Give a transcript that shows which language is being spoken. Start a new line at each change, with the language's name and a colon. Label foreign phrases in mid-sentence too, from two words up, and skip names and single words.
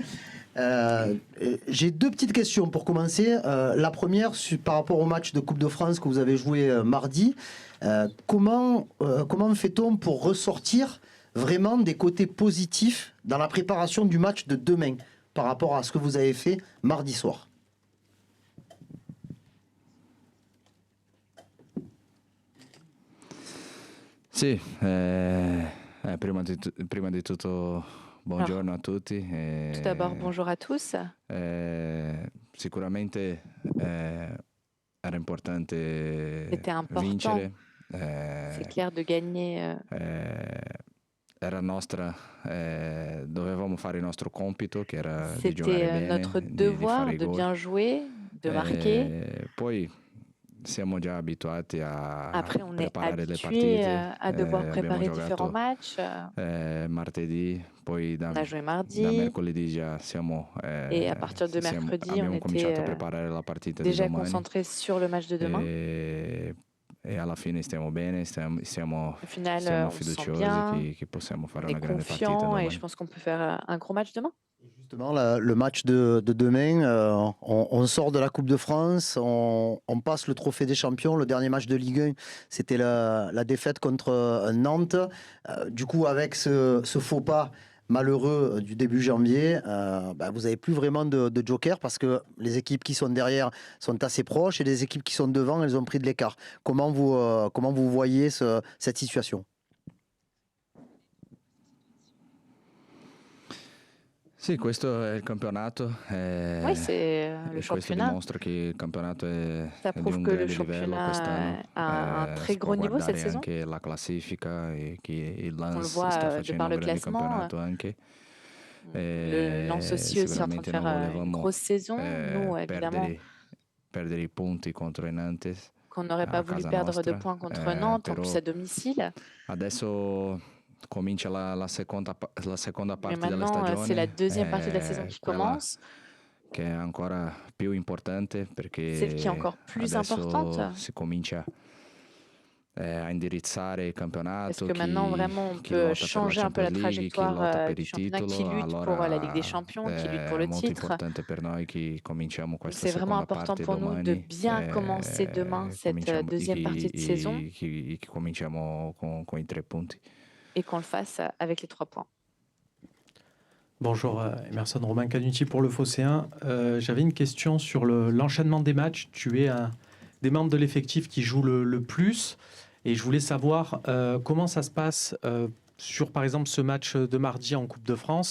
French: J'ai deux petites questions pour commencer. La première, par rapport au match de Coupe de France que vous avez joué mardi, comment fait-on pour ressortir vraiment des côtés positifs dans la préparation du match de demain par rapport à ce que vous avez fait mardi soir?
Italian: Sì, prima di tutto buongiorno a tutti.
French: Tout d'abord, bonjour à tous.
Italian: Sicuramente era importante
French: C'était important,
Italian: vincere.
French: c'est clair, de gagner.
Italian: Era nostra, dovevamo fare il nostro compito, che era di giocare
French: C'était
Italian: bene,
French: notre
Italian: di
French: devoir
Italian: fare i
French: de
Italian: gol.
French: bien jouer, de marquer.
Italian: Poi siamo già abituati a
French: Après, on est
Italian: preparare le
French: habitué
Italian: partite.
French: à devoir
Italian: Abbiamo
French: préparer
Italian: giocato
French: différents matchs.
Italian: martedì, poi
French: On a joué
Italian: da
French: mardi
Italian: mercoledì già siamo,
French: et à partir de mercredi, on
Italian: abbiamo cominciato a
French: était
Italian: preparare la partita di
French: déjà
Italian: domani.
French: concentré sur le match de demain.
Italian: E alla fine stiamo bene, siamo
French: Au final, on se sent
Italian: fiduciosi
French: bien,
Italian: che possiamo fare
French: on est
Italian: una grande partita
French: confiant et
Italian: domani.
French: je pense qu'on peut faire un gros match demain. Justement, le match de demain, on sort de la Coupe de France, on passe le trophée des champions. Le dernier match de Ligue 1, c'était la défaite contre Nantes. Du coup, avec ce faux pas malheureux du début janvier, vous n'avez plus vraiment de joker parce que les équipes qui sont derrière sont assez proches et les équipes qui sont devant, elles ont pris de l'écart. Comment vous voyez cette situation?
Italian: Sì, questo è il campionato.
French: Oui, c'est le
Italian: E questo
French: championnat.
Italian: dimostra che il campionato
French: Ça
Italian: è di
French: prouve
Italian: un
French: que le
Italian: grande livello quest'anno.
French: championnat a un très
Italian: Si può
French: gros niveau cette
Italian: guardare
French: saison.
Italian: anche la classifica e che il
French: On le
Italian: Lens
French: voit
Italian: sta
French: de
Italian: facendo
French: par
Italian: un
French: le
Italian: grande
French: classement.
Italian: campionato anche.
French: Le Lens aussi est en train de
Italian: Sicuramente
French: faire
Italian: non
French: une
Italian: volevamo
French: grosse saison. Nous, évidemment,
Italian: perdere i punti contro i Nantes
French: qu'on n'aurait pas
Italian: a
French: voulu
Italian: casa
French: perdre de
Italian: nostra.
French: points contre Nantes, en
Italian: Però
French: plus à domicile.
Italian: adesso comincia la seconda
French: Mais
Italian: parte della
French: maintenant, c'est la
Italian: stagione,
French: deuxième partie de la saison qui
Italian: quella
French: commence.
Italian: che è ancora più importante
French: Celle qui est
Italian: perché
French: encore plus importante.
Italian: adesso si comincia a indirizzare il
French: Parce
Italian: campionato,
French: que maintenant, vraiment, on
Italian: chi
French: peut
Italian: lotta per la
French: changer un peu la
Italian: Champions League, chi lotta
French: trajectoire
Italian: per
French: du
Italian: il
French: championnat, qui
Italian: titolo,
French: lutte pour la Ligue des
Italian: allora
French: Champions, qui lutte
Italian: è
French: pour le
Italian: molto
French: titre.
Italian: importante per noi che cominciamo
French: Donc
Italian: questa
French: c'est vraiment
Italian: seconda
French: important
Italian: parte
French: pour nous de
Italian: domani.
French: bien commencer demain cette deuxième partie de saison
Italian: Cominciamo con i 3 punti.
French: et qu'on le fasse avec les 3 points. Bonjour Emerson, Romain Canuti pour le Phocéen. J'avais une question sur l'enchaînement des matchs. Tu es un des membres de l'effectif qui joue le plus et je voulais savoir comment ça se passe sur par exemple ce match de mardi en Coupe de France.